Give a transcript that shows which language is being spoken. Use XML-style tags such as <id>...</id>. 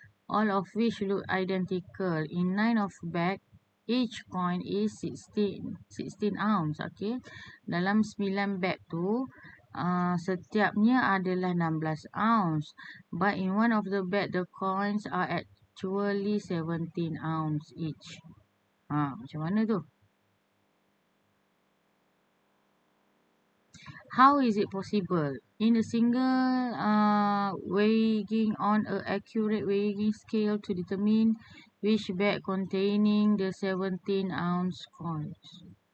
<en>All of which look identical. In 9 of bag, each coin is 16 ounce. Okay.</en> <ms>Dalam 9 bag tu, setiapnya adalah 16 ounce.</ms> <en>But in one of the bag, the coins are actually 17 ounce each.</en> <ms>Macam mana tu?</ms> <en>How is it possible? In a single weighing on an accurate weighing scale to determine which bag containing the 17 ounce coins.</en>